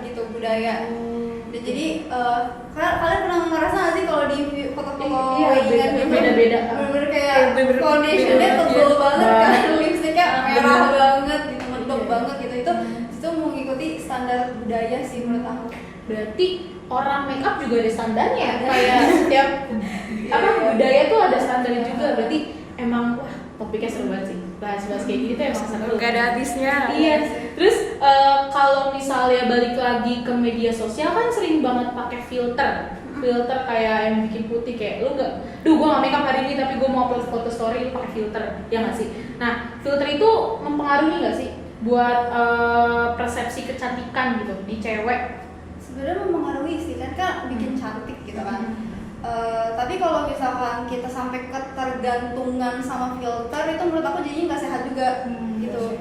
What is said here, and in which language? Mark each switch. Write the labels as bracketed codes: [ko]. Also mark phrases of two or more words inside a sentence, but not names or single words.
[id] Dan jadi kalian pernah ngerasa nggak sih kalau di foto-foto weddingan gitu beda-beda. bener-bener kayak kayak bener-bener foundationnya beda, tebel iya. banget kan, lipstiknya merah Bener. banget gitu, mentok banget gitu. Itu mengikuti standar budaya sih menurut aku. Berarti orang make up juga ada standarnya ya? Ada. Kayak setiap budaya tuh ada standarnya juga. Berarti emang wah topiknya seru banget sih. Bahas-bahas kayak gini tuh emang seru. Gak ada habisnya. Iya. Terus kalau misalnya balik lagi ke media sosial kan sering banget pakai filter kayak yang bikin putih, kayak lu nggak, gua nggak make up hari ini tapi gua mau upload foto story, lu pakai filter, ya nggak sih? Nah, filter itu mempengaruhi nggak sih buat persepsi kecantikan gitu di cewek? Sebenarnya mempengaruhi sih kan bikin cantik gitu kan. Tapi kalau misalkan kita sampai ketergantungan sama filter, itu menurut aku jadinya nggak sehat juga gitu.